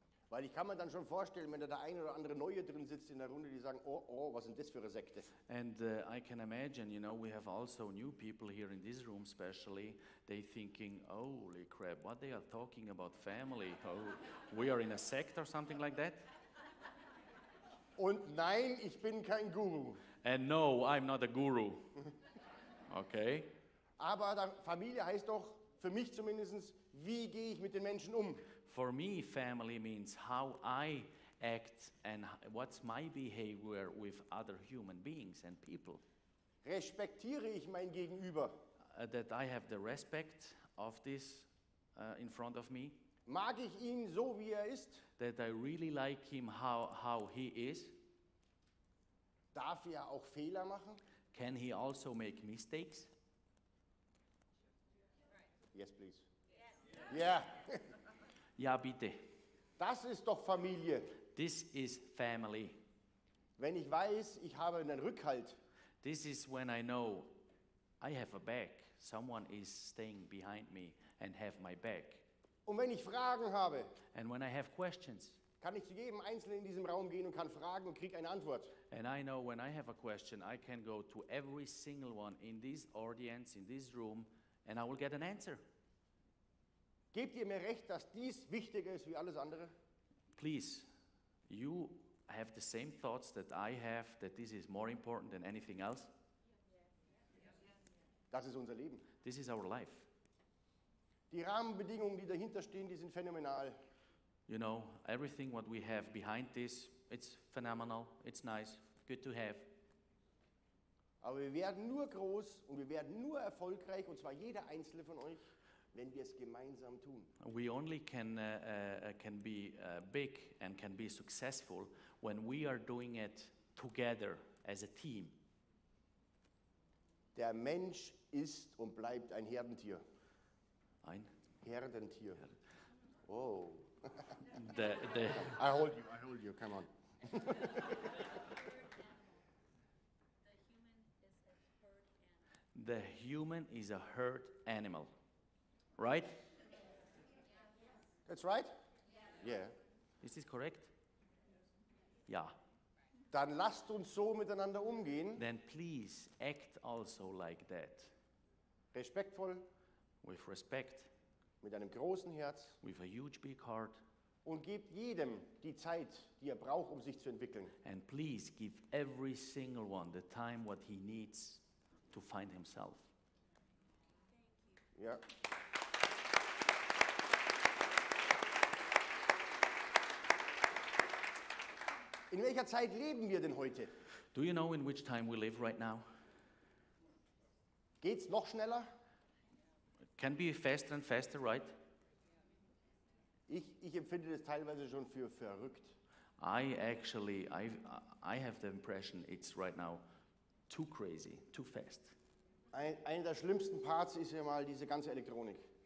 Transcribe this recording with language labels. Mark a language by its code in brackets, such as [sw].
[de] Weil ich kann mir dann schon vorstellen, wenn da der eine oder andere Neue drin sitzt in der Runde, die sagen, oh, was sind das für eine Sekte? [en] And I can imagine, you know, we have also new people here in this room especially, they thinking, holy crap, what they are talking about family? Oh, we are in a sect or something like that? [de] Und nein, ich bin kein Guru. [en] And no, I'm not a guru. Okay? [de] Aber Familie heißt doch, für mich zumindest, wie gehe ich mit den Menschen um? [en] For me, family means how I act and what's my behavior with other human beings and people. [de] Respektiere ich mein Gegenüber? [en] That I have the respect of this in front of me. [de] Mag ich ihn so, wie er ist? [en] That I really like him how he is. [de] Darf er auch Fehler machen? [en] Can he also make mistakes? Yes, please. [de] Ja. Ja, bitte. Das ist doch Familie. [en] This is family. [de] Wenn ich weiß, ich habe einen Rückhalt. [en] This is when I know I have a back. Someone is staying behind me and have my back. [de] Und wenn ich Fragen habe, [en] And when I have questions, [de] kann ich zu jedem Einzelnen in diesem Raum gehen und kann fragen und kriege eine Antwort. [en] and I know when I have a question, I can go to every single one in this audience, in this room, and I will get an answer. [de] Gebt ihr mir recht, dass dies wichtiger ist wie alles andere? [en] Please, you have the same thoughts that I have, that this is more important than anything else? [de] Das ist unser Leben. [en] This is our life. [de] Die Rahmenbedingungen, die dahinter stehen, die sind phänomenal. [en] You know, everything what we have behind this, it's phenomenal, it's nice, good to have. [de] Aber wir werden nur groß und wir werden nur erfolgreich, und zwar jeder einzelne von euch, wenn wir es gemeinsam tun. [en] We only can be big and can be successful when we are doing it together as a team. [de] Der Mensch ist und bleibt ein Herdentier. Ein? Herdentier. Oh. [en] The I hold you, come on. The human is a herd animal, right? That's right? Yeah. Is this correct? Yeah. [de] Dann lasst uns so miteinander umgehen, [en] Then please act also like that, [de] respektvoll, [en] with respect, [de] mit einem großen Herz, [en] with a huge big heart, [de] und gebt jedem die Zeit, die er braucht, um sich zu entwickeln. [en] and please give every single one the time what he needs to find himself. [de] Ja. In welcher Zeit leben wir denn heute? [en] Do you know in which time we live right now? [de] Geht's noch schneller? [en] It can be faster and faster, right? [de] Ich empfinde das teilweise schon für verrückt. [en] I have the impression it's right now too crazy, too fast. [de] Einer der schlimmsten Parts ist ja mal diese ganze Elektronik.